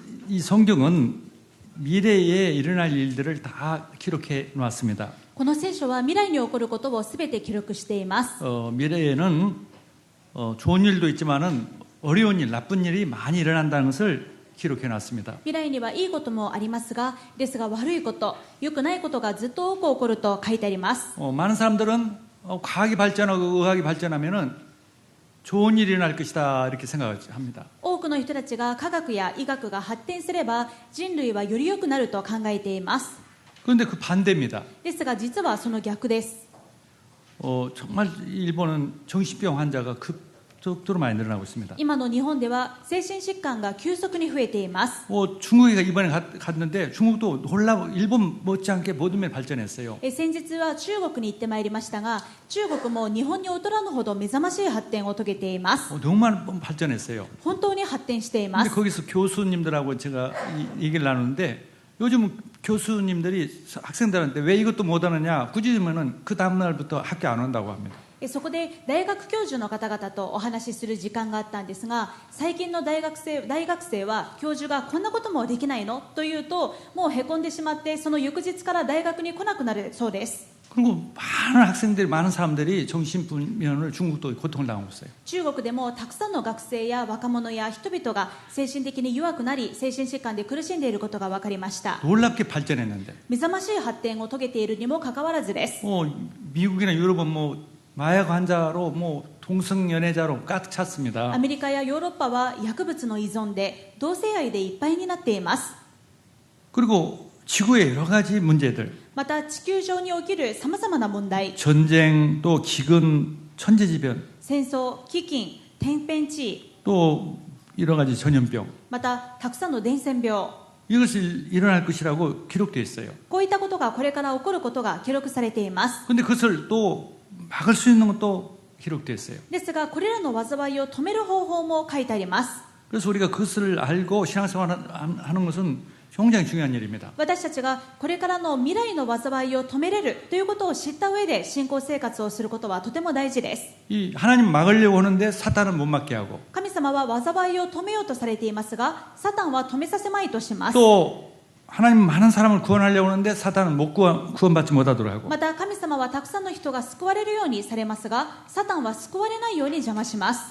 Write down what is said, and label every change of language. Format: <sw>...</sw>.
<ko>이 성경은 미래에 일어날 일들을 다 기록해 놓았습니다.</ko> <ja>この聖書は未来に起こることをすべて記録しています。</ja> <ko>미래에는 좋은 일도 있지만은 어려운 일, 나쁜 일이 많이 일어난다는 것을 기록해 놨습니다.</ko> <ja>未来にはいいこともありますが、ですが悪いこと、良くないことがずっと多く起こると書いてあります。</ja> <ko>많은 사람들은 과학이 발전하고 의학이 발전하면은 좋은 일이 일어날 것이다 이렇게 생각합니다.</ko> <ja>多くの人たちが科学や医学が発展すれば人類はより良くなると考えています。</ja> <ko>그런데 그 반대입니다.</ko> <ja>ですが実はその逆です。</ja> <ko>정말 일본은 정신병 환자가 급속도로 많이 늘어나고 있습니다.</ko> <ja>今の日本では精神疾患が急速に増えています。</ja> <ko>중국에 이번에 갔는데 중국도 놀라고 일본 못지않게 모든 면 발전했어요.</ko> <ja>先日は中国に行ってまいりましたが、中国も日本に劣らぬほど目覚ましい発展を遂げています。</ja> <ko>너무 많이 발전했어요.</ko> <ja>本当に発展していま</ja> <ko>근데</ko> <ja>す。</ja> <ko>거기서 교수님들하고 제가 얘기를 나누는데 요즘 교수님들이 학생들한테 왜 이것도 못하느냐 굳이면은 그 다음날부터 학교 안 온다고 합니다.</ko> <ja>そこで大学教授の方々とお話しする時間があったんですが、最近の大学生は教授がこんなこともできないのと言うと、もうへこんでしまってその翌日から大学に来なくなるそうです。</ja> <ko>그리고 많은 학생들이 많은 사람들이 정신분면을 중국도 고통을 당하고 있어요.</ko> <ja>中国でもたくさんの学生や若者や人々が精神的に弱くなり、精神疾患で苦しんでいることが分かりました。</ja> <ko>놀랍게 발전했는데</ko> <ja>目覚ましい発展を遂げているにもかかわらずです。</ja> <ko>미국이나 유럽은 마약 환자로 동성연애자로 가득 찼습니다.</ko> <ja>アメリカやヨーロッパは薬物の依存で同性愛でいっぱいになっています。</ja> <ko>그리고 지구의 여러 가지 문제들</ko> <ja>また地球上に起きるさまざまな問題、</ja> <ko>전쟁 또 기근 천재지변</ko> <ja>戦争、飢饉、天変地異、</ja> <ko>또 여러 가지 전염병</ko> <ja>またたくさんの伝染病、</ja> <ko>이것이 일어날 것이라고 기록되어 있어요.</ko> <ja>こういったことがこれから起こることが記録されています。</ja> <ko>그런데 그것을 또 막을 수 있는 것도 기록되어 있어요.</ko> <ja>ですがこれらの災いを止める方法も書いてあります。</ja> <ko>그래서 우리가 그것을 알고 신앙생활을 하는 것은 굉장히 중요한 일입니다.</ko> <ja>私たちがこれからの未来の災いを止めれるということを知った上で信仰生活をすることはとても大事です。</ja> <ko>이 하나님 막으려고 하는데 사탄은 못 막게 하고</ko> <ja>神様は災いを止めようとされていますが、サタンは止めさせまいとします。</ja> <ko>또 하나님 많은 사람을 구원하려고 하는데 사탄은 못 구원받지 못하도록 하고</ko> <ja>また神様はたくさんの人が救われるようにされますが、サタンは救われないように邪魔します。</ja>